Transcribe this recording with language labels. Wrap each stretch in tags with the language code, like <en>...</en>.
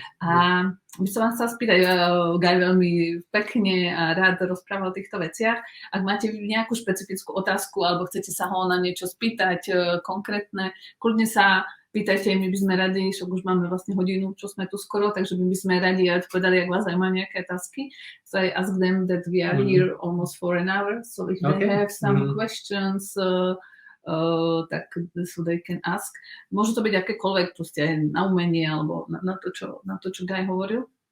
<sk>A by som vám chcela spýtať, Guy veľmi pekne a rád rozprával o týchto veciach. Ak máte nejakú špecifickú otázku alebo chcete sa ho na niečo spýtať konkrétne, kľudne sa pýtajte, my by sme radi, však už máme vlastne hodinu, čo sme tu skoro, takže my by sme radi odpovedali, ak vás zaujímajú nejaké otázky.</sk> <en>So I ask them that we are here almost for an hour, so if they have some questions, tak so they can ask.</en> <sk>Môže to byť akékoľvek, proste aj na umenie, alebo na to, čo Guy hovoril.</sk>